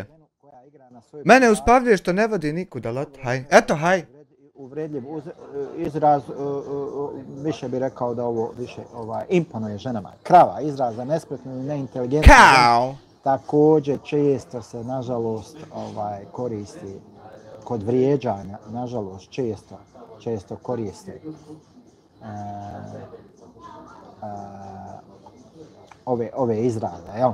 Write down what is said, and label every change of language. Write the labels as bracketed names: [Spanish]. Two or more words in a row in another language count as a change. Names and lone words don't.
[Bosnian] Mene uspavljuje što ne vodi nikuda, lot, haj, eto, haj. Uvredljiv izraz, više bi rekao da ovo više imponuje ženama. Krava, izraz za nespretnu i neinteligentnu. Kao! Također često se, nažalost, koristi kod vrijeđanja, nažalost, često koriste ove izraze, jel?